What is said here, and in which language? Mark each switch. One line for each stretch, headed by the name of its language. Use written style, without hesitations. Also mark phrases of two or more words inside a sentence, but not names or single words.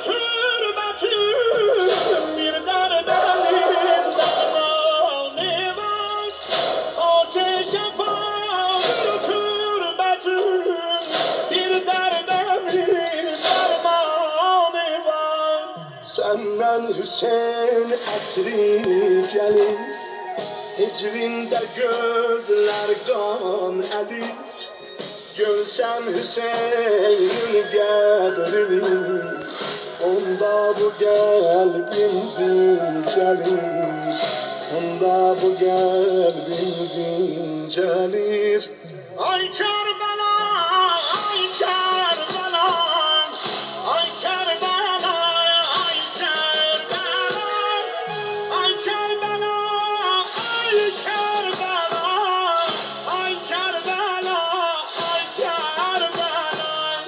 Turkish: türbetüm Bir derdemin dermanı var Alçı şefaatı türbetüm Bir derdemin dermanı var Senden Hüseyin etri gelir
Azerbaijani: Hicrində gözlər qan əlir Görsəm Hüseynin qədrini Onda bu qəlbim dincəlir Onda bu qəlbim dincəlir Ay Kərbala, ay Kərbala Ay Kərbala, ay Kərbala Ay Kərbala Ay Kerbela, ay Kerbela, ay Kerbela